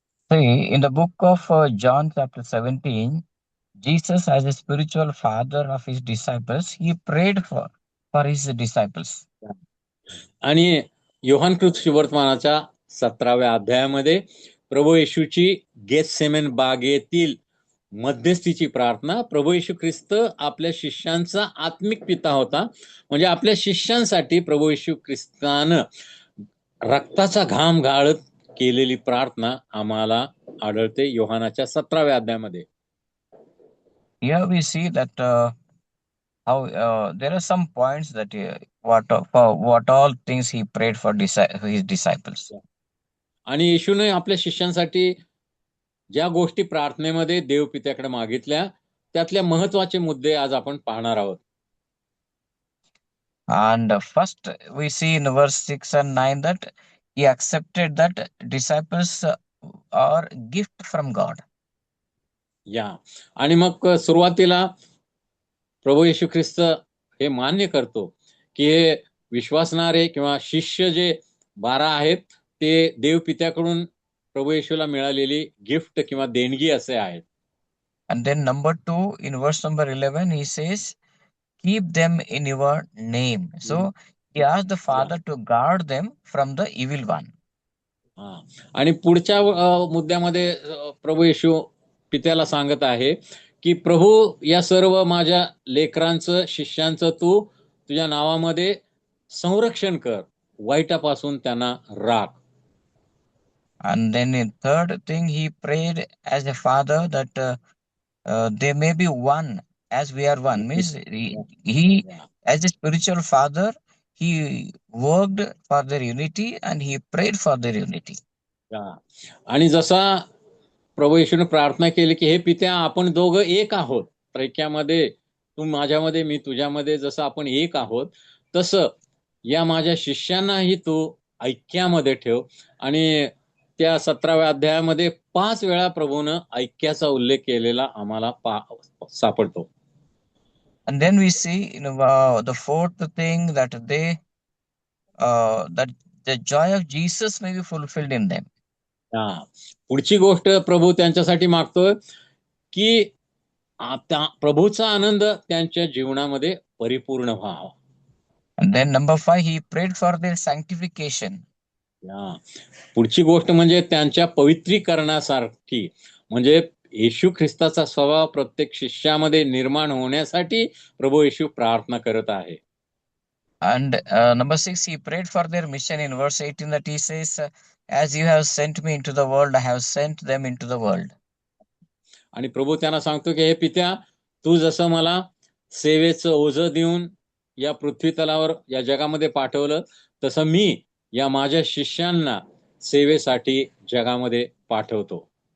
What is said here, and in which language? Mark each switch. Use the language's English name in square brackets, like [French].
[English] See, in the book of John chapter 17, Jesus, as a spiritual father of his disciples, he prayed for his disciples. [Marathi] आणि योहान कृत सुवर्तमानाच्या 17व्या अध्यायामध्ये प्रभू येशूची गेतसेमन बागेतील मध्यस्थीची प्रार्थना. प्रभू येशू ख्रिस्त आपल्या शिष्यांचा आत्मिक पिता होता, म्हणजे आपल्या शिष्यांसाठी प्रभू येशू ख्रिस्तानं रक्ताचा घाम गाळत केलेली प्रार्थना आम्हाला आढळते योहानाच्या 17व्या अध्यायामध्ये. [English] Here we see that how there are some points that what all things he prayed for his disciples. [Marathi] आणि येशूने आपल्या शिष्यांसाठी ज्या गोष्टी प्रार्थनेमध्ये देवपित्याकडे मागितल्या त्यातल्या महत्वाचे मुद्दे आज आपण पाहणार आहोत. [English] And first, we see in verse 6 and 9 that he accepted that disciples are gift from God. [Marathi] या आणि मग सुरुवातीला प्रभू येशू ख्रिस्त हे मान्य करतो की हे विश्वासणारे किंवा शिष्य जे 12 आहेत ते देव पित्याकडून प्रभू येशूला मिळालेली गिफ्ट किंवा देणगी असे आहेत. [English] And then number 2, in verse number 11, he says, keep them in your name. So he asked the Father to guard them from the evil one. हा. [Marathi] आणि पुढच्या मुद्द्यामध्ये प्रभू येशू पित्याला सांगत आहे की प्रभू या सर्व माझ्या लेकरांचं शिष्यांचं तू तुझ्या नावामध्ये संरक्षण कर, वाईटापासून त्यांना राख. [English] And then in third thing, he prayed as a father that they may be one as we are one. Means he as a spiritual father, he worked for their unity and he prayed for their unity. [Marathi] आणि जसा प्रभू येशूने प्रार्थना केली की हे पित्या आपण दोघं एक आहोत ऐक्यामध्ये, तू माझ्यामध्ये मी तुझ्यामध्ये, जसं आपण एक आहोत तसं या माझ्या शिष्यांनाही तू ऐक्यामध्ये ठेव. आणि त्या 17व्या अध्यायामध्ये 5 वेळा प्रभूनं ऐक्याचा उल्लेख केलेला आम्हाला सापडतो. [English] And then we see in the fourth thing that they that the joy of Jesus may be fulfilled in them. [Marathi] पुढची गोष्ट प्रभू त्यांच्यासाठी मागतोय की आता प्रभूचा आनंद त्यांच्या जीवनामध्ये परिपूर्ण व्हावा. [English] And then number 5, he prayed for their sanctification. [Marathi] पुढची गोष्ट म्हणजे त्यांच्या पवित्रीकरणासाठी, म्हणजे येशू ख्रिस्ताचा स्वभाव प्रत्येक शिष्यामध्ये निर्माण होण्यासाठी प्रभू येशू प्रार्थना करत आहे. [English] And number 6, he prayed for their mission in verse 18 that he says, as you have sent me into the world, I have sent them into the world. [Marathi] आणि प्रभू त्यांना सांगतो की हे पित्या, तू जसं मला सेवेचं ओझं देऊन या पृथ्वी तलावर या जगामध्ये पाठवलं, तसं मी या माझ्या शिष्यांना सेवेसाठी जगामध्ये पाठवतो.